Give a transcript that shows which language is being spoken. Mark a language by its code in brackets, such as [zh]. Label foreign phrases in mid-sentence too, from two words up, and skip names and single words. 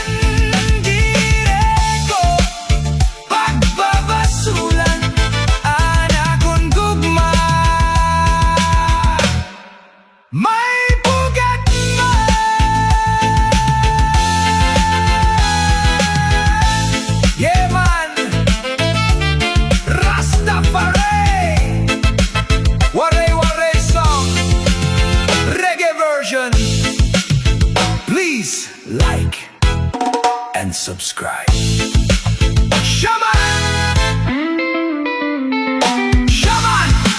[war] Dire ko pagbabasulan, an akon gugma may bugat man. [en] Yeah man, Rastafari, Waray Waray song, reggae version. Please like and subscribe. Shaman! Shaman!